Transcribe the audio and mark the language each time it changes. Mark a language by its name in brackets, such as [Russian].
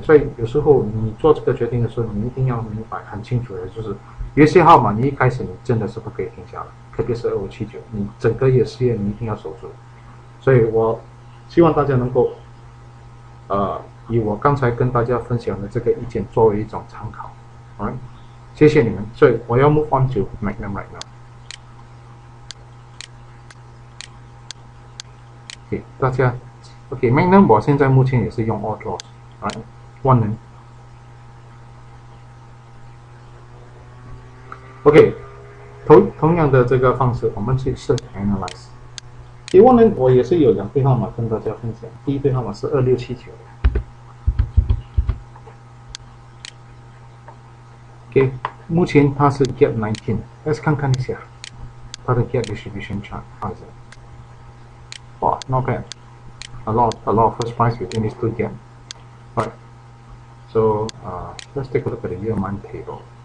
[Chinese] 所以有时候你做这个决定的时候，你一定要明白很清楚的，就是有些号码你一开始你真的是不可以停下来，特别是2579，你整个月4月你一定要守住。所以我希望大家能够以我刚才跟大家分享的这个意见作为一种参考。 [English] Alright? [Chinese] 谢谢你们，所以我要 [English] move on to Magnum right now。 [Chinese] OK， 大家 OK，Magnum 我现在目前也是用 [English] all draws， right， [Chinese] 万能。 OK， 同样的这个方式，我们去设 analyse。万能我也是有2对号码跟大家分享，第一对号码是2679。 OK， 目前它是 gap 19， [English] let's [Chinese] 看看一下它的 [English] gap distribution chart。 [Chinese] 哇 [English] ，not bad，a lot of first price within these two gap。 Right， so let's take a look at the year month table。